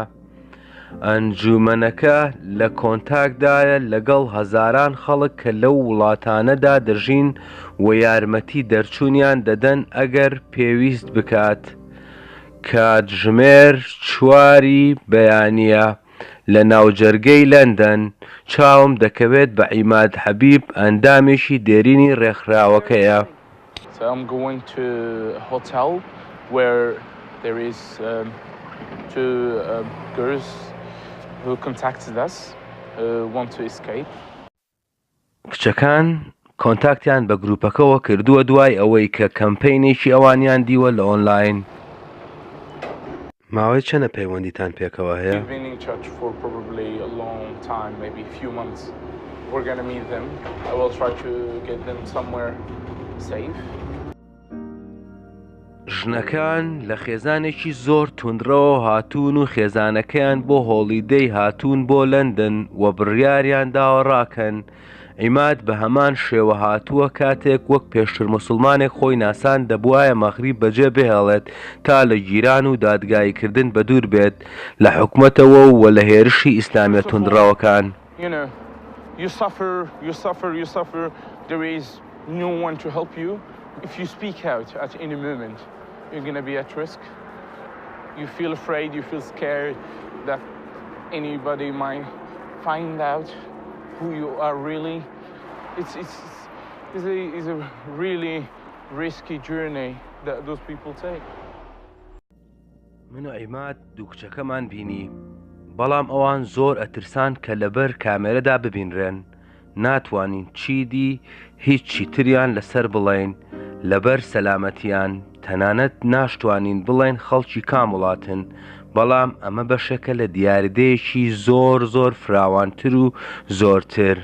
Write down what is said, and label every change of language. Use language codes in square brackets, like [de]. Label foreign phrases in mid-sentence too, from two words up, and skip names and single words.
[ckb] ئەنجومەنەکە لە کۆنتاکدایە لەگەڵ هەزاران خەڵک کە لەو وڵاتانەدا دەژین و یارمەتی دەرچوونیان دەدەن ئەگەر پێویست بکات. کاتژمێر 4 بەیانیە لە ناوجەرگەی لەندەن. چاوم دەکەوێت بە عیماد حەبیب ئەندامێکی دێرینی ڕێکخراوەکەیە. [en] So I'm going to a hotel where there is 2 girls who contacted us want to escape. [ckb] کچەکان کۆنتاکتیان بە گروپەکەەوە کردووە دوای ئەوەی کە کەمپەینێکی ئەوانیان دیوە لە ئۆنلاین. ماوەی چەنە پەیوەندیتان پێکەوە هەیە؟ [en] We've been in touch for probably a long time, maybe a few months. We're going to meet them. I will try to get them somewhere safe. [ckb] ژنەکان لە خێزانێکی زۆر توندرەوە هاتوون و خێزانەکەیان بۆ هۆڵیدەی هاتوون بۆ لەندەن و بڕیاریان داوە ڕاکەن ئیماد بە هەمان شێوە هاتووە کاتێک وەک پێشتر موسوڵمانێک خۆی ناسان دەبوایە مەغریب بەجێ بهێڵێت تا لە گیران و دادگایکردن بە دوور بێت لە حکومەتەوە و لە هێرشی ئیسلامیە توندڕەوەکان. [en] You suffer, there is no one to help you. If you speak out at any moment, you're going to be at risk. You feel afraid, you feel scared that anybody might find out who you are really. It's a really risky journey that those people take. [ckb] من و عیماد دوو کچەکەمان بینی، بەڵام ئەوان زۆر ئەترسان کە لەبەر کامێرەدا ببینرێن، ناتوانین چیدی هیچی تریان لەسەر بڵێین لەبەر سەلامەتیان، تەنانەت ناشتوانین بڵێن خەڵکی کام وڵاتن، بەڵام ئەمە بەشێکە لە دیاردەیەکی زۆر فراوانتر و زۆرتر.